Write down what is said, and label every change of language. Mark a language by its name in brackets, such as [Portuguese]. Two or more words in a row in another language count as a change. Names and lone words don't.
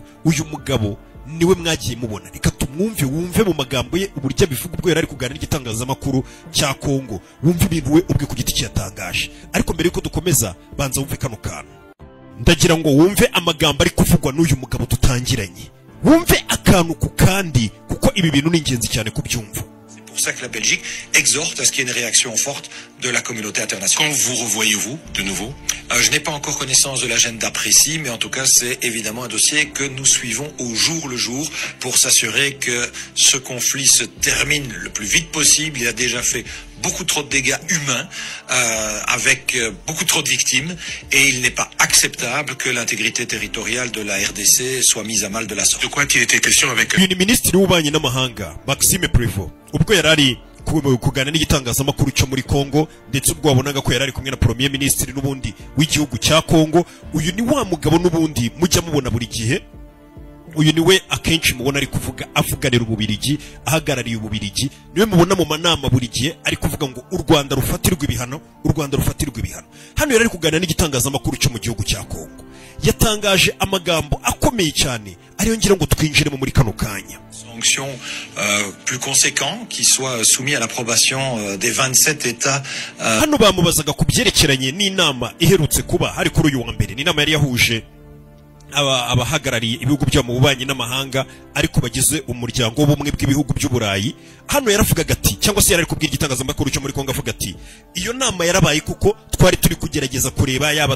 [Kinyarwanda] Uyu mugabo niwe mwagiye mubona. Reka tumwumve, wumve mu magambo ye uburyo bivuga ubwo yari ari kuganira n'igitangazamakuru cya Kongo. Wumve ibintu we ubwe ku giti cyatangaje. Ariko mbere yuko dukomeza, banza wumve kano kantu. Ndagira ngo wumve amagambo ari kuvugwa n'uyu mugabo tutangiranye. Wumve akantu ku kandi, kuko ibi bintu ni ingenzi cyane kubyumva. [French] C'est pour ça que la Belgique exhorte à ce qu'il y ait une réaction forte de la communauté internationale. Quand vous revoyez-vous de nouveau? Je n'ai pas encore connaissance de l'agenda précis, mais en tout cas, c'est évidemment un dossier que nous suivons au jour le jour pour s'assurer que ce conflit se termine le plus vite possible. Il a déjà fait beaucoup trop de dégâts humains, avec beaucoup trop de victimes, et il n'est pas acceptable que l'intégrité territoriale de la RDC soit mise à mal de la sorte. De quoi il était question avec [Kinyarwanda] Uyu ni Minisitiri w'Ububanyi n'Amahanga Maxime Prévost, ubwo yarari kuganira n'igitangazamakuru cyo muri Kongo, ndetse ubwo wabonaga ko yarari kumwe na [French] Premier Ministre [Kinyarwanda] n'ubundi w'igihugu cya Kongo. Uyu ni wa mugabo n'ubundi mujya mubona buri gihe. Uyu niwe akenshi mubona ari kuvuga avuganira Ububiligi, ahagarariye Ububiligi. Niwe mubona mu manama buri gihe ari kuvuga ngo u Rwanda rufatirwa ibihano, u Rwanda rufatirwa ibihano. Hano yarari kuganira n'igitangazamakuru cyo mu gihugu cya Kongo. Yatangaje amagambo akomeye cyane ariyo ngira ngo twinjire muri kano kanya. [French] Sanctions plus conséquents qui soient soumis à l'approbation des 27 États. [Kinyarwanda] Hano bamubazaga kubyerekeranye n'inama iherutse kuba hari kuri uyu wa mbere. Ni inama yari yahuje abahagarariye ibihugu byo mu bubanyi n'amahanga ariko bagize umuryango w'ubumwe bw'ibihugu by'Uburayi. Hano yaravugaga ati, cyangwa se yari kubwira igitangazamakuru cyo muri Kongo, avuga ati iyo nama yarabaye kuko twari turi kugerageza kureba yaba